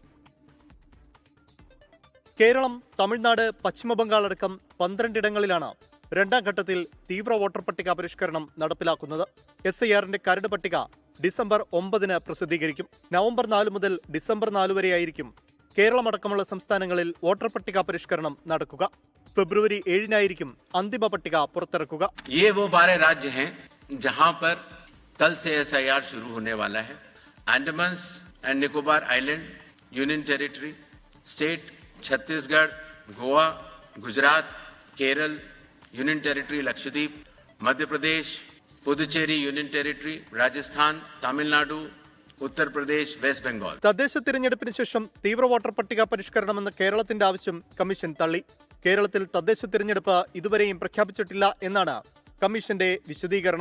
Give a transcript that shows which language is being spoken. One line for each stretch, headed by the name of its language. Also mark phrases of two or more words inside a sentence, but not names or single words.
Malayalam: കേരളം, തമിഴ്നാട്, പശ്ചിമബംഗാൾ അടക്കം 12 ഇടങ്ങളിലാണ് രണ്ടാം ഘട്ടത്തിൽ തീവ്ര വോട്ടർ പട്ടിക പരിഷ്കരണം നടപ്പിലാക്കുന്നത്. SIRന്റെ കരട് പട്ടിക ഡിസംബർ 9 പ്രസിദ്ധീകരിക്കും. നവംബർ 4 മുതൽ ഡിസംബർ 4 വരെയായിരിക്കും കേരളമടക്കമുള്ള സംസ്ഥാനങ്ങളിൽ വോട്ടർ പട്ടിക പരിഷ്കരണം നടക്കുക. ഫെബ്രുവരി 7-നായിരിക്കും അന്തിമ പട്ടിക പുറത്തിറക്കുക.
Hindi: ये वो 12 राज्य हैं जहां पर कल से SIR शुरू होने वाला है. अंडमान एंड निकोबार आइलैंड
English: union territory, state
Hindi: छत्तीसगढ़, गोवा, गुजरात, केरल
English: union territory
Hindi: लक्षद्वीप, मध्य प्रदेश, പുതുച്ചേരി
English: union territory,
Hindi: രാജസ്ഥാൻ, തമിഴ്നാടു, ഉത്തർപ്രദേശ്, വെസ്റ്റ് ബംഗാൾ.
Malayalam: തദ്ദേശ തിരഞ്ഞെടുപ്പിന് ശേഷം തീവ്ര വോട്ടർ പട്ടിക പരിഷ്കരണമെന്ന കേരളത്തിന്റെ ആവശ്യം കമ്മീഷൻ തള്ളി. കേരളത്തിൽ തദ്ദേശ തിരഞ്ഞെടുപ്പ് ഇതുവരെയും പ്രഖ്യാപിച്ചിട്ടില്ല എന്നാണ് കമ്മീഷന്റെ വിശദീകരണം.